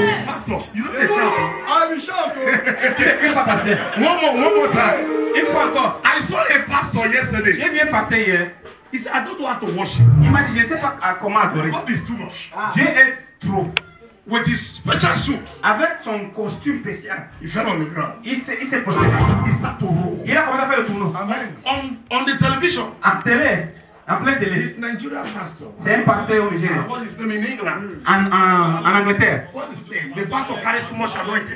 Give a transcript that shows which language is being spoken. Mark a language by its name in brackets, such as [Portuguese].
[English] Pastor, you know they shout. I will shout. [French] Tu ne cries pas, pasteur. [English] One more time. [French] Une fois encore. [English] I saw a pastor yesterday. [French] J'ai vu un pasteur hier. [English] He said, I don't know how to worship. [French] Il m'a dit, je ne sais pas comment adorer. [English] God is too much. [French] Dieu est trop. [English] With his special suit, [French] Avec son costume spécial, [English] he fell on the ground. [French] il s'est posé. [English] He started to roll. [French] Il a commencé à faire le tournoi. [English] Amen. On the television, [French] En télé, en plein télé. [English] Nigerian pastor. [French] C'est un pasteur au Nigeria. [English] What's his name in England? [French] En Angleterre. [English] What's his name? The pastor carries so much anointing.